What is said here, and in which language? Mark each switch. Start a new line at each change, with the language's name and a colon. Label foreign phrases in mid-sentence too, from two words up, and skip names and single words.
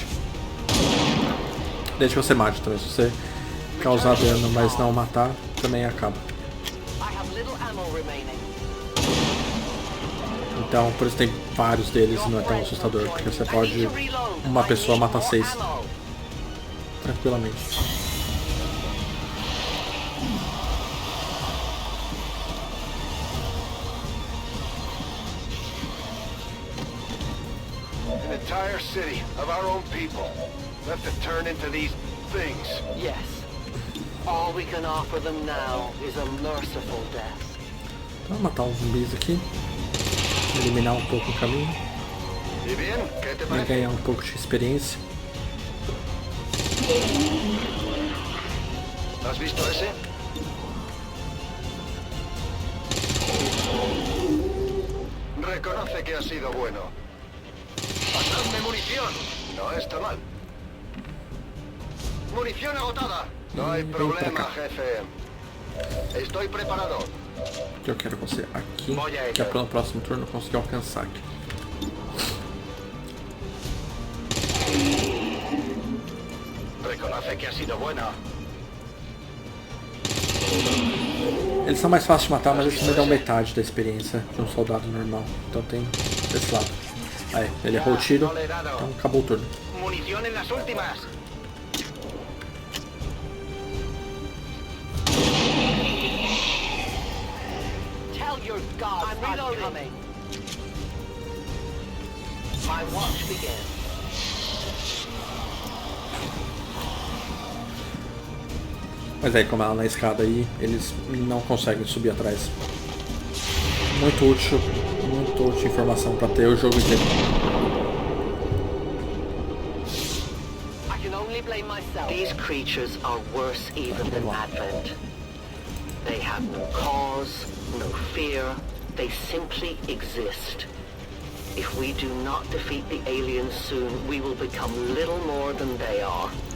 Portuguese: Desde que você mate também. Se você causar dano, mas não matar, também acaba. Então, por isso tem vários deles e não é tão assustador, porque você pode, uma pessoa matar 6 tranquilamente.
English: An entire city of our own people left to turn into these things. Yes. All we can offer them now is a merciful death.
Portuguese: Vamos matar uns zumbis aqui. Eliminar um pouco o caminho.
Spanish: ¿Y bien? ¿Qué te
Portuguese: E
Spanish: parece?
Portuguese: ganhar um pouco de experiência.
Spanish: ¿Has visto ese? Reconoce que ha sido bueno. ¡Pasadme munición! No está mal. ¡Munición agotada! No hay problema, jefe. Estoy preparado.
Portuguese: Que eu quero você aqui. Olha aí, Que é cara. para no próximo turno eu conseguir alcançar aqui.
Spanish: Reconoce que ha sido buena.
Portuguese: Eles são mais fáceis de matar, mas eles me dão metade da experiência de um soldado normal. Então tem desse lado. Aí, ele errou o tiro, então acabou o turno.
Spanish: Munición en las últimas.
English: Tell your gods I'm coming. My watch begins.
Portuguese: Mas aí, como ela na escada aí, eles não conseguem subir atrás. Muito útil informação pra ter o jogo inteiro.
English: I can only blame myself. These creatures are worse even than Advent. They have no cause, no fear. They simply exist. If we do not defeat the aliens soon, we will become little more than they are.